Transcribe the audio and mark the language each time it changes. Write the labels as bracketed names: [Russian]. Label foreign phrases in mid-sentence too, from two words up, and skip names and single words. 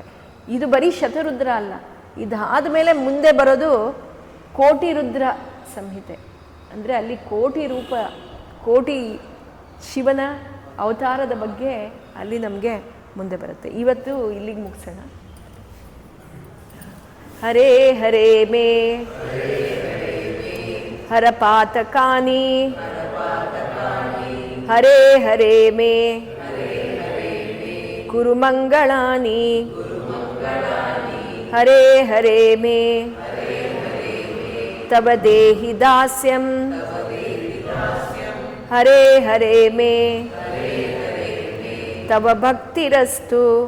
[Kannada] ಇದು ಬರೀ ಶತರುದ್ರ ಅಲ್ಲ, ಇದಾದ ಮೇಲೆ ಮುಂದೆ ಬರೋದು ಕೋಟಿ ರುದ್ರ ಸಂಹಿತೆ. ಅಂದರೆ ಅಲ್ಲಿ ಕೋಟಿ ರೂಪ, ಕೋಟಿ ಶಿವನ ಅವತಾರದ ಬಗ್ಗೆ ಅಲ್ಲಿ ನಮಗೆ ಮುಂದೆ ಬರುತ್ತೆ. ಇವತ್ತು ಇಲ್ಲಿಗೆ ಮುಗಿಸೋಣ. [Sanskrit] ಹರೇ ಹರೇ ಮೇ ಹರಪಾತಕಾನಿ, ಹರೇ ಹರೇ ಮೇ ಕುರು ಮಂಗಳಾನಿ, ಹರೇ ಹರೇ ಮೇ ತವ ದೇಹಿ ದಾಸ್ಯಂ, ಹರೇ ಹರೇ ಮೇ ತವ ಭಕ್ತಿರಸ್ತು.